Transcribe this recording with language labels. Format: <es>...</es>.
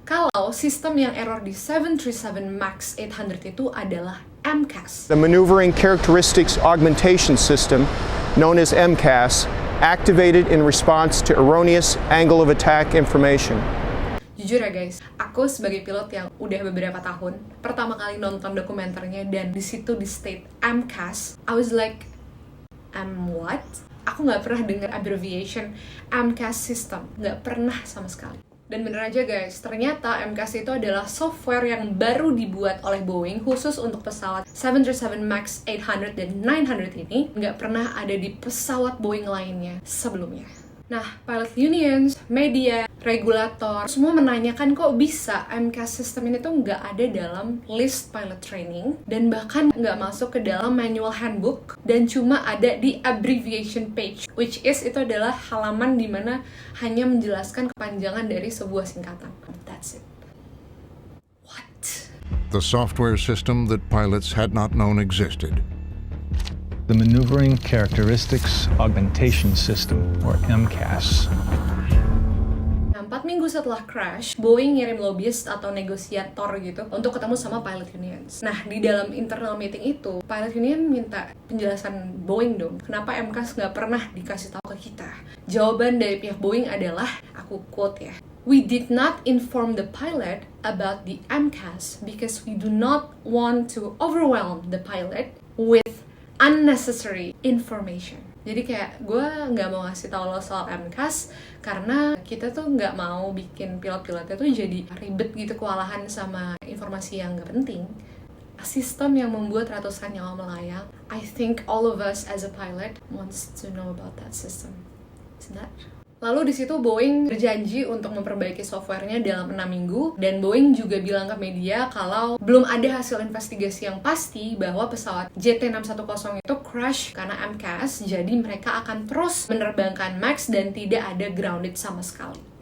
<id>Kalau sistem yang error di 737 MAX 800 itu adalah MCAS.</id> <en>The Maneuvering Characteristics Augmentation System, known as MCAS, activated in response to erroneous angle of attack information.</en> <id>Jujur ya guys, aku sebagai pilot yang udah beberapa tahun pertama kali nonton dokumenternya dan di situ di state MCAS,</id> <en>I was like, what?</en> <id>Aku nggak pernah dengar abbreviation MCAS system, nggak pernah sama sekali. Dan bener aja guys, ternyata MCAS itu adalah software yang baru dibuat oleh Boeing khusus untuk pesawat 737 MAX 800 dan 900 ini, nggak pernah ada di pesawat Boeing lainnya sebelumnya. Nah, pilot unions, media, regulator, semua menanyakan kok bisa MCAS system ini tuh nggak ada dalam list pilot training dan bahkan nggak masuk ke dalam manual handbook dan cuma ada di abbreviation page, which is itu adalah halaman dimana hanya menjelaskan kepanjangan dari sebuah singkatan.</id> <en>That's it. What? The software system that pilots had not known existed. The Maneuvering Characteristics Augmentation System, or MCAS.</en> <id>4 minggu setelah crash, Boeing ngirim lobbyist atau negosiator gitu untuk ketemu sama pilot unions. Nah, di dalam internal meeting itu, pilot union minta penjelasan Boeing dong, kenapa MCAS nggak pernah dikasih tahu ke kita. Jawaban dari pihak Boeing adalah, aku quote ya,</id> <en>"We did not inform the pilot about the MCAS because we do not want to overwhelm the pilot with unnecessary information."</en> <id>Jadi kayak gue nggak mau ngasih tahu lo soal MCAS karena kita tuh nggak mau bikin pilot-pilotnya tuh jadi ribet gitu, kewalahan sama informasi yang nggak penting. Sistem yang membuat ratusan nyawa melayang.</id> <en>I think all of us as a pilot wants to know about that system. Isn't that?</en> <id>Lalu di situ Boeing berjanji untuk memperbaiki softwarenya dalam 6 minggu dan Boeing juga bilang ke media kalau belum ada hasil investigasi yang pasti bahwa pesawat JT610 itu crash karena MCAS, jadi mereka akan terus menerbangkan MAX dan tidak ada grounded sama sekali.</id>